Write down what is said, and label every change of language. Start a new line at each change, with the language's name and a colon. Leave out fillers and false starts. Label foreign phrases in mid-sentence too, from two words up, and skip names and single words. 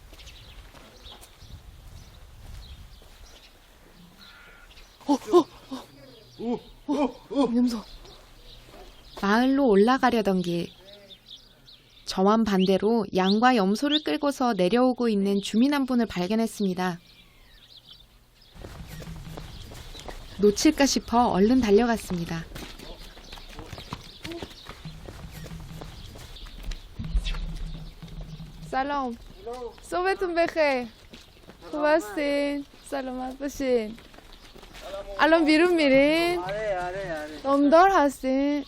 Korean: 염소. 마을로 올라가려던 길. 저와는 반대로 양과 염소를 끌고서 내려오고 있는 주민 한 분을 발견했습니다. 놓칠까 싶어 얼른 달려갔습니다.
Persian: سلام صبحتون بخیر خوب هستین سلامت باشین الان بیرون میرین دامدار هستین